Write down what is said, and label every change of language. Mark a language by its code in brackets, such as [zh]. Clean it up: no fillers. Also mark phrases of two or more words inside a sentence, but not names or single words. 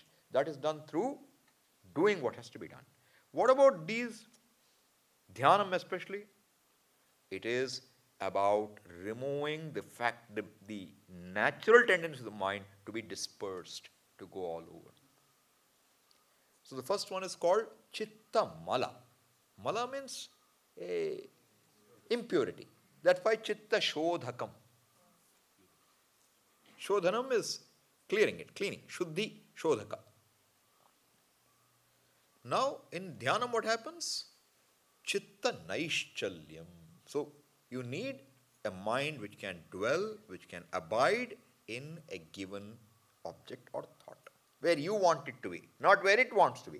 [en] That is done through doing what has to be done. What about these, dhyanam especially? It is about removing the natural tendency of the mind to be dispersed, to go all over. So the first one is called [sa] chitta mala. [en] Mala means impurity. That's why [sa] chitta shodhakam. [en] Shodhanam is clearing it, cleaning. [sa] Shuddhi shodhaka. [en] Now in dhyanam what happens? [sa] Chitta naishchalyam. [en] So you need a mind which can dwell, which can abide in a given object or thought, where you want it to be, not where it wants to be.